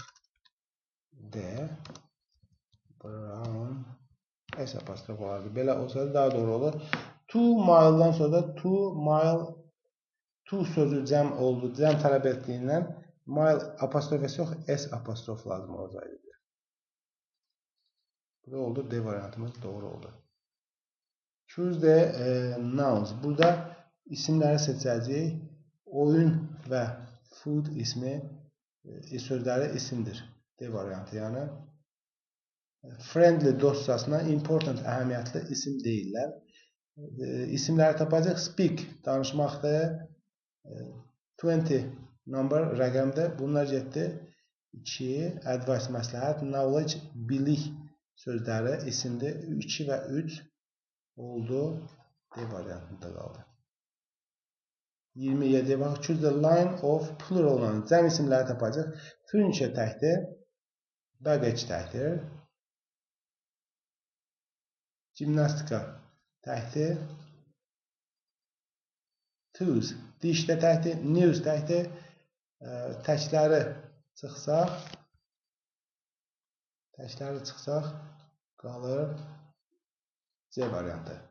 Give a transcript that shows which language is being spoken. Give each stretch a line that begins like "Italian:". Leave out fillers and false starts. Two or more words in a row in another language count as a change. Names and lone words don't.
Azerbaijani: D Brown S apostrof olardı. Belə olsaydı daha doğru olur. 2 mile'dan sonra da 2 mile, 2 sözü cəm oldu. Cəm tələb etdiyindən mile apostrofesi yox, S apostrof lazım olacaqdı. Bu da oldu. D variantımız doğru oldu.
English: Choose the nouns.
Azerbaijani: Burada isimləri seçəcəyik. Oyun və food ismi sözləri isimdir. D variantı. Yəni friendly dostcasına important, əhəmiyyətli isim deyirlər. İsimləri tapacaq. Speak, danışmaqdır. 20, number, rəqəmdir. Bunlar getdi. 2, advice, məsləhət. Knowledge, bilik sözləri isimdir. 2 və 3 oldu. D variantında qaldı. 27-yə baxaq.
English: Choose the line of plural nouns.
Azerbaijani: Cəm isimləri tapacaq. Furniture təkdir. Baggage təkdir. Gimnastika təkdir. Tools dişdə təkdir. News təkdir. Təkləri çıxsaq qalır C variantı.